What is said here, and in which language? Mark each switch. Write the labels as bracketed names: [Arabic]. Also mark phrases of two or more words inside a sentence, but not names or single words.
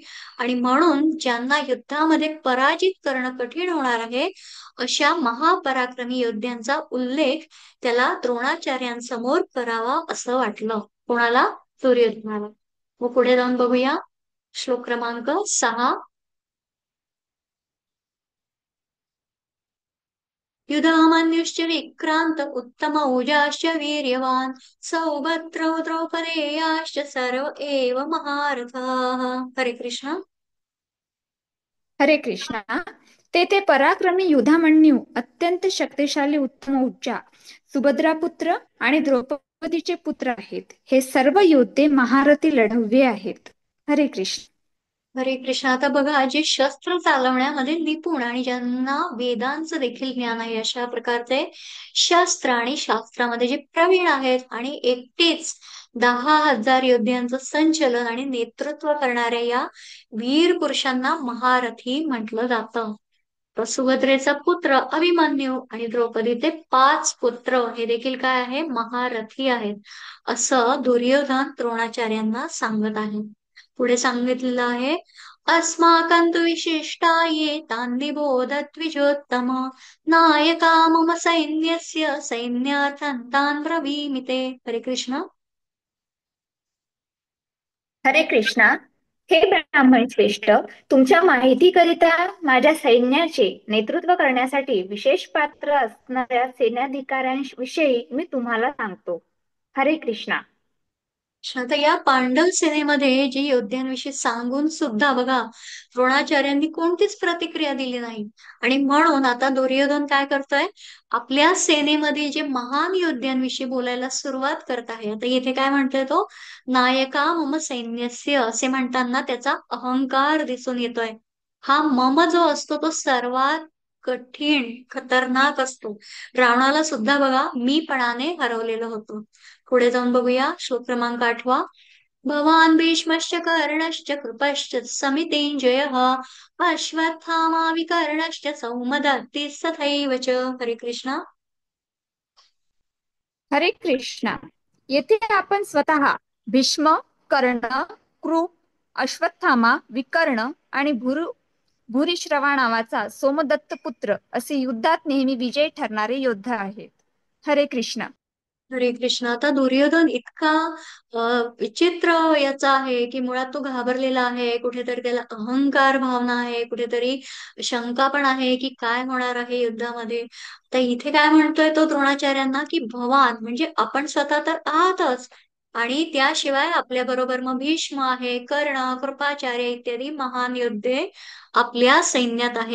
[Marathi] आणि म्हणून ज्यांना युद्धामध्ये पराजित करणं कठीण होणार आहे अशा महापराक्रमी योद्ध्यांचा उल्लेख त्याला द्रोणाचार्यांसमोर करावा असं वाटलं. कोणाला? दुर्योधनाला. मग पुढे जाऊन बघूया श्लोक क्रमांक 6. [Sanskrit] युधामन्युश्च विक्रांत उत्तम ऊजाश्च वीर्यवान सौभद्रौ द्रौपदेयाश्च सर्व एव महारथाः. हरे कृष्ण. हरे कृष्णा. [Marathi] तेथे पराक्रमी युधामन्यू, अत्यंत शक्तिशाली उत्तम ऊर्जा, सुभद्रापुत्र आणि द्रौपदीचे पुत्र आहेत. हे सर्व योद्धे महारथी लढवय्ये आहेत. हरे कृष्ण. हरे कृष्ण. आता बघा, जे शस्त्र चालवण्यामध्ये निपुण आणि ज्यांना वेदांचं देखील ज्ञान आहे अशा प्रकारचे शस्त्र आणि शास्त्रामध्ये जे प्रवीण आहेत आणि एकटेच 10,000 योद्ध्यांचं संचलन आणि नेतृत्व करणाऱ्या या वीर पुरुषांना महारथी म्हटलं जातं. तर सुभद्रेचा पुत्र अभिमन्यू आणि द्रौपदीचे 5 पुत्र हे देखील काय आहे, महारथी आहेत असं दुर्योधन द्रोणाचार्यांना सांगत आहे. पुढे सांगितलेलं आहे, [Sanskrit] अस्माकं तु विशिष्टा ये तान्निबोध द्विजोत्तम नायका मम सैन्यस्य सैन्यार्थं तान् ब्रवीमि ते. हरे कृष्ण. हरे कृष्णा. [Marathi] हे ब्राह्मण श्रेष्ठ, तुमच्या माहितीकरिता माझ्या सैन्याचे नेतृत्व करण्यासाठी विशेष पात्र असणाऱ्या सेनाधिकाऱ्यांविषयी मी तुम्हाला सांगतो. हरे कृष्णा. आता या पांडव सेनेमध्ये जे योद्ध्यांविषयी सांगून सुद्धा बघा द्रोणाचार्यांनी कोणतीच प्रतिक्रिया दिली नाही. आणि म्हणून आता दुर्योधन काय करतोय, आपल्या सेनेमध्ये जे महान योद्ध्यांविषयी बोलायला सुरुवात करत आहे. आता इथे काय म्हणतोय तो, [Sanskrit] नायका मम सैन्यस्य [Marathi] असे म्हणताना त्याचा अहंकार दिसून येतोय. हा मम जो असतो तो सर्वात कठीण खतरनाक असतो. रावणाला सुद्धा बघा मीपणाने हरवलेलं होतं. पुढे जाऊन बघूया श्लोक क्रमांक 8. [Sanskrit] भवान भीष्मश्च कर्णश्च कृपश्च समितेञ्जयः अश्वत्थामा विकर्णश्च सौमदत्तिः तथैव च. हरे कृष्ण. हरे कृष्णा. [Marathi] येथे आपण स्वतः भीष्म, कर्ण, कृप, अश्वत्थामा, विकर्ण आणि भूरिश्रवा नावाचा सोमदत्त पुत्र असे युद्धात नेहमी विजयी ठरणारे योद्धा आहेत. हरे कृष्ण. हरे कृष्ण. आता दुर्योधन इतका विचित्र याचा आहे की मुळात तो घाबरलेला आहे. कुठेतरी त्याला अहंकार भावना आहे, कुठेतरी शंका पण आहे की काय होणार आहे युद्धामध्ये. तर इथे काय म्हणतोय तो द्रोणाचार्यांना की भवान म्हणजे आपण स्वतः तर आहातच, आणि त्याशिवाय आपल्या बरोबर मग भीष्म आहे, कर्ण, कृपाचार्य इत्यादी महान योद्धे आपल्या सैन्यात आहे.